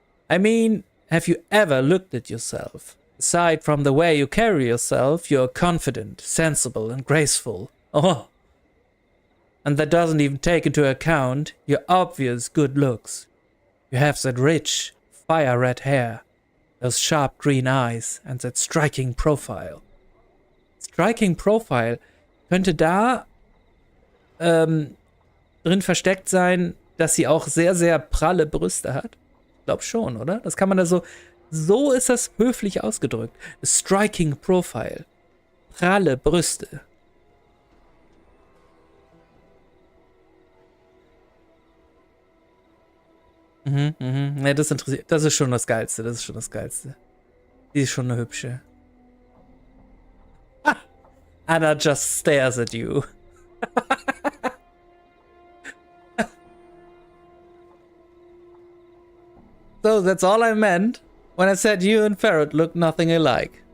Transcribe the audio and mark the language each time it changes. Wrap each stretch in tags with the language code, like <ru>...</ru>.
<en>I mean, have you ever looked at yourself? Aside from the way you carry yourself, you're confident, sensible, and graceful. Oh. And that doesn't even take into account your obvious good looks. You have that rich, fire-red hair, those sharp green eyes, and that striking profile.</en> <de>Striking Profile könnte da drin versteckt sein, dass sie auch sehr, sehr pralle Brüste hat. Ich glaube schon, oder? Das kann man da so... So ist das höflich ausgedrückt. Striking Profile. Pralle Brüste. Ja, das interessiert. Das ist schon das Geilste. Das ist schon das Geilste. Die ist schon eine hübsche.</de> <en>Ah, Anna just stares at you. So, that's all I meant when I said you and Ferret look nothing alike.</en>